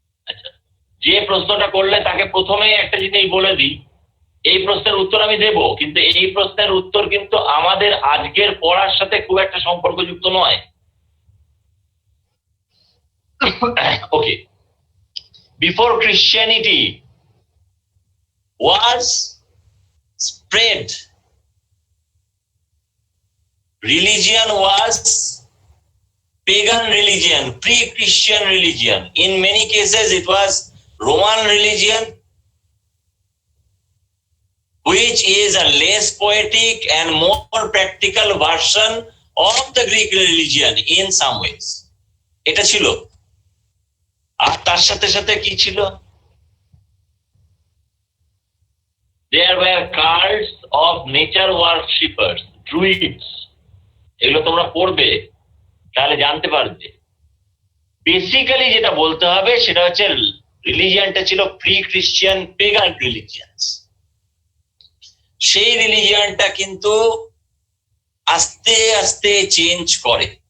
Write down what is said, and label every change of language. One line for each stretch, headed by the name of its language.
Bangla: আচ্ছা, যে প্রশ্নটা করলে তাকে প্রথমেই একটা জিনিস বলে দিই, এই প্রশ্নের উত্তর আমি দেব, কিন্তু এই প্রশ্নের উত্তর কিন্তু আমাদের আজকের পড়ার সাথে খুব একটা সম্পর্কযুক্ত নয়।
English: Okay. Before Christianity was spread, religion was pagan religion, pre-Christian religion. In many cases, it was Roman religion. which is a less poetic and more practical version of the Greek religion in some ways.
Bangla: এটা ছিল। আর তার সাথে সাথে কি ছিল?
English: There were cults of nature worshippers, druids.
Bangla: এগুলো তোমরা পড়বে, তাহলে জানতে পারবে। বেসিক্যালি যেটা বলতে হবে সেটা হচ্ছে রিলিজিয়ানটা ছিল প্রি খ্রিস্টিয়ান পেগান রিলিজিয়ানস। সেই রিলিজিয়ানটা কিন্তু আস্তে আস্তে চেঞ্জ করে।